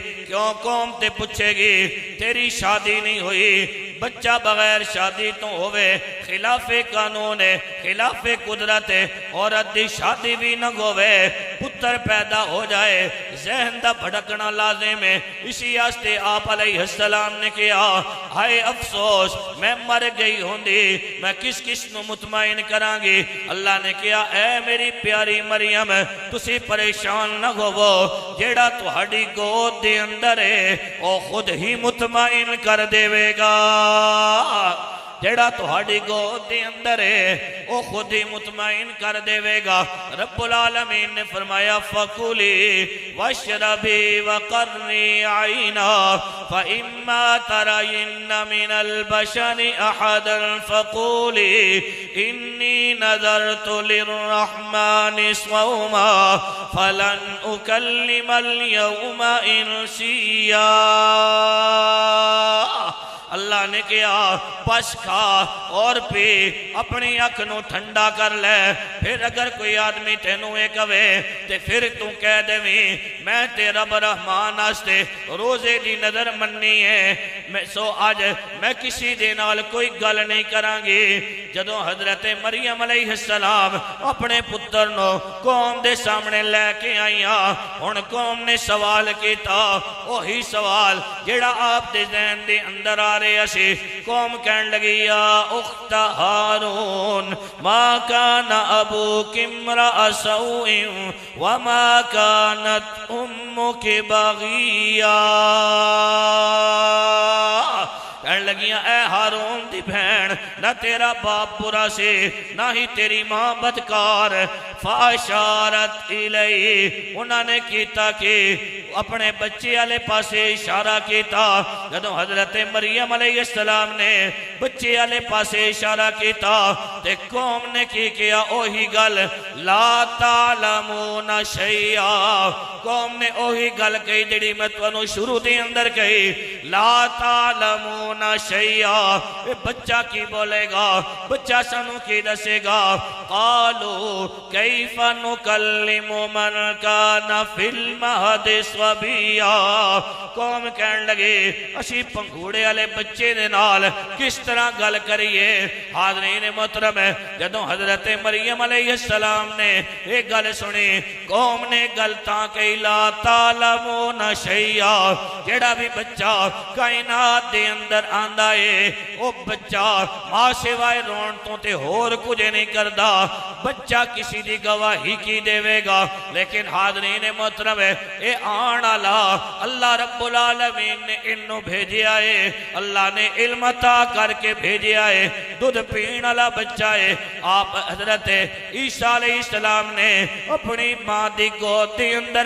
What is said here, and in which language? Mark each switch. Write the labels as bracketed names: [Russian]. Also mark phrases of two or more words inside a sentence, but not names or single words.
[Punjabi] کیوں قوم تے پوچھے گی تیری شادی نہیں ہوئی بچہ بغیر شادی تو ہوئے خلاف قانون ہے خلاف قدرت ہے عورت دی شادی بھی نہ ہوئے پتر پیدا ہو جائے ذہن دا بھڑکنا لازم ہے. اسی آستے آپ علیہ السلام نے کیا ہائے افسوس میں مر گئی ہوں دی میں کس نو مطمئن کران گی. اللہ نے کیا اے میری پیاری مریم تسی پریشان نہ ہوو جیڑا تہاڈی گود دے اندر ہے او خود ہی مطمئن کر دے گا. جیڑا تہاڈی گود دے اندر ہے او خود ہی مطمئن کر دے گا. رب العالمین نے فرمایا [Arabic] فَكُلِي وَاشْرَبِي وَقَرِّي عَيْنًا فَإِمَّا تَرَيِنَّ مِنَ الْبَشَرِ أَحَدًا فَقُولِي إِنِّي نَذَرْتُ لِلرَّحْمَنِ صَوْمًا فَلَنْ أُكَلِّمَ الْيَوْمَ إِنْسِيًّا. [Punjabi] اللہ نے کیا پس کھا اور پی اپنی آنکھ نو ٹھنڈا کر لے پھر اگر کوئی آدمی تینوں ایک ہوئے تے پھر تو کہہ دے میں تیرا برحمان آستے روزے دی نظر مننی ہے سو آج میں کسی دے نال کوئی گل نہیں کران گی. جدوں حضرت مریم علیہ السلام اپنے پتر نو قوم دے سامنے لے کے آئیاں ہن قوم نے سوال کیتا وہی سوال جیڑا آپ دے ذہن دے اندر آ رہے اسی. قوم کہن لگی [Arabic] یا اخت ہارون ما کان ابوک امرأ سوء وما کانت امک بغیا. [Punjabi] کہنے لگیاں اے ہارون دی بہن نہ تیرا باپ برا سے نہ ہی تیری ماں بدکار. [Arabic] فاشارت الیہ [Punjabi] انہوں نے کیتا کہ اپنے بچے والے پاسے اشارہ کیتا جدوں حضرت مریم علیہ السلام نے بچے والے پاسے اشارہ کیتا تے قوم نے کی کیا اوہی گل [Arabic] لا تعلمون شیئا [Punjabi] قوم نے اوہی گل کہی جڑی میں تانوں شروع دے اندر کہی [Arabic] لا تعلمون شیئا [Punjabi] بچہ کی بولے گا بچہ سانو کی دسے گا [Arabic] قالوا کیف نکلم من کان فی المہد صبیا [Punjabi] قوم کہن لگے اسی پنگھوڑے والے بچے دے نال کس طرح گل کریے حاضرین محترم ہے جدوں حضرت مریم علیہ السلام نے ایک گل سنی قوم نے گل تاں کہ [Arabic] لا تعلمون شیئا [Punjabi] جیڑا بھی بچہ کائنات دے اندر آندا ہے او بچہ ماں سوائے رون تو تے ہور کچھ نہیں کردا بچہ کسی دی گواہی کی دے گا لیکن حاضرین محترم ہے اے آن اللہ رب العالمین نے انہوں بھیجیا ہے اللہ نے علم عطا کر کے بھیجیا ہے دودھ پین والا بچہ ہے آپ حضرت عیسیٰ علیہ السلام نے اپنی ماں دی گود دے اندر